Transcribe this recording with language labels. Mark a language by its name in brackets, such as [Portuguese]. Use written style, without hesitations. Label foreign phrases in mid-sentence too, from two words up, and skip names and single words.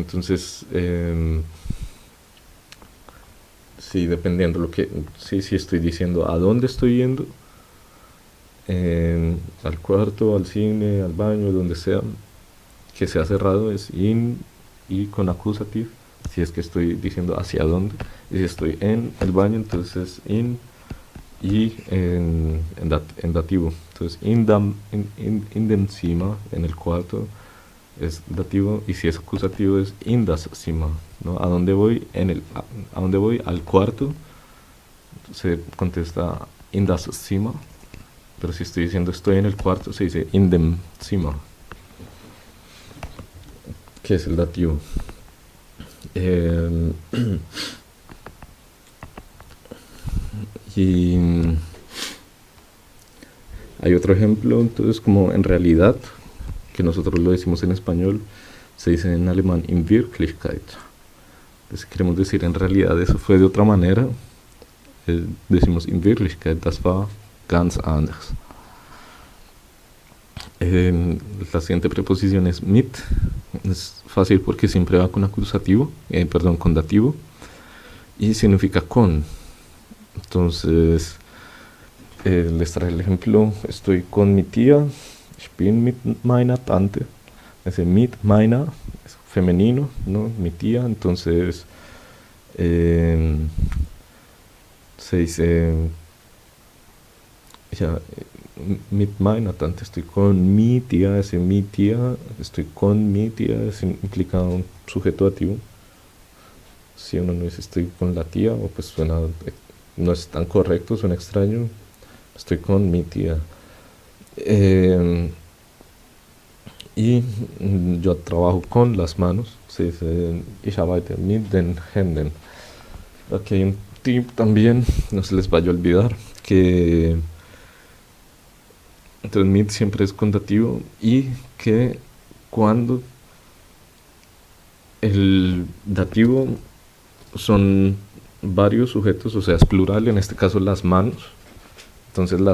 [Spanish] Entonces, sí, dependiendo lo que, sí, si estoy diciendo a dónde estoy yendo, al cuarto, al cine, al baño, donde sea, que sea cerrado, es in y con acusativo. Si es que estoy diciendo hacia dónde, y si estoy en el baño, entonces in y en dativo. Entonces, [German] in dem Zimmer, [Spanish] en el cuarto, es dativo, y si es acusativo es [German] in das Zimmer, [Spanish] ¿no? ¿A dónde voy? A dónde voy? Al cuarto, se contesta [German] in das Zimmer, [Spanish] pero si estoy diciendo estoy en el cuarto, se dice [German] in dem Zimmer, [Spanish] que es el dativo. Y hay otro ejemplo, entonces, como en realidad, que nosotros lo decimos en español, se dice en alemán [German] in Wirklichkeit. [Spanish] Entonces, queremos decir en realidad, eso fue de otra manera, decimos [German] in Wirklichkeit, das war ganz anders. [Spanish] La siguiente preposición es mit, es fácil porque siempre va con acusativo, con dativo, y significa con. Entonces, les trae el ejemplo, estoy con mi tía, [German] ich bin mit meiner Tante. [Spanish] Ese [German] mit meiner [Spanish] es femenino, ¿no? Mi tía, entonces se dice ya, [German] mit meiner Tante, [Spanish] estoy con mi tía, ese mi tía, estoy con mi tía, implica un sujeto dativo. Si uno no dice estoy con la tía, o pues suena, no es tan correcto, suena extraño. Estoy con mi tía. Y yo trabajo con las manos. [German] Se dice ich arbeite mit den Händen. [Spanish] Aquí hay un tip también, no se les vaya a olvidar, que entonces mit siempre es contativo y que cuando el dativo son varios sujetos, o sea, es plural, en este caso las manos.